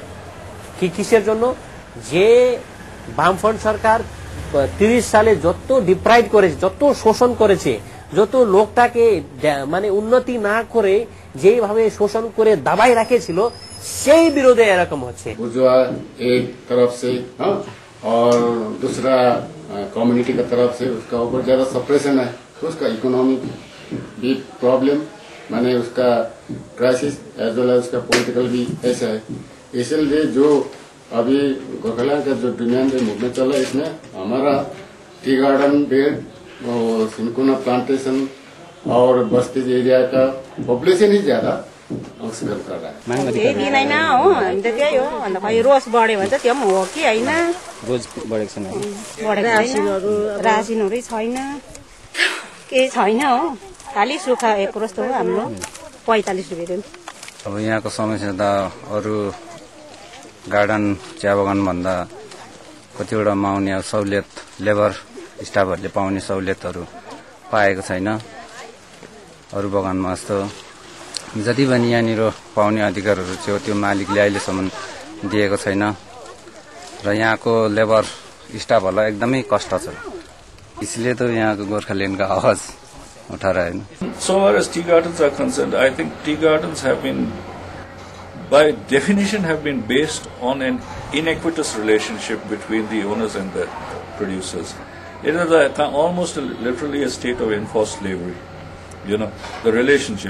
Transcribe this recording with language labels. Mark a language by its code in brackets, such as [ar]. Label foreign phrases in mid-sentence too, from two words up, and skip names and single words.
[bn] কিসের জন্য? যে বামফ্রন্ট সরকার 30 সালে যত ডিপ্রাইভ করেছে, যত শোষণ করেছে, যত লোকটাকে মানে উন্নতি না করে যেভাবে শোষণ করে দাবাই রাখেছিল, সেই বিরোধে এরকম হচ্ছে। [hi] बुर्जुआ एक तरफ से और दूसरा कम्युनिटी का तरफ से उसका ऊपर ज्यादा सप्रेशन है, तो उसका इकोनॉमिक भी प्रॉब्लम माने उसका क्राइसिस [en] as well as [hi] उसका पॉलिटिकल भी ऐसा है। इसलिए जो अभी गोरखालैंड का जो [en] demand movement [hi] चल रहा है, इसमें हमारा [en] tea garden bed [hi] और [en] cinchona plantation [hi] और बस्ती एरिया का पॉपुलेशन ही ज्यादा अंशग्रहण कर रहा है। [ne] केही दिँदैन हो, हामी त त्यही हो। अन्त खै रोज बढ्यो भने चाहिँ त्यो पनि हो कि होइन? रोज बढेको छैन, रासिनहरू छैन, केही छैन हो, खालि सुक्खा एक रोस्तो हो हाम्रो 45 रुपियाँ। अब यहाँको समस्या त अरू गार्डन चिया बगान भन्दा कतिवटा पाउने सहुलियत, [en] labour staff [ne] पाउने सहुलियतहरू पाएको छैन। अरू बगानमा जस्तो जति पनि यहाँनिर पाउने अधिकारहरू चाहिँ त्यो मालिकले अहिलेसम्म दिएको छैन र यहाँको [en] labour staff [ne] एकदमै कष्ट छ। [hi] इसलिए तो [ne] यहाँको गोर्खाल्यान्डको [hi] आवाज उठा रहे हैं। [en] So far as tea gardens are concerned, I think tea gardens have been, by definition, have been based on an inequitous relationship between the owners and the producers. It is almost literally a state of enforced slavery, the relationship.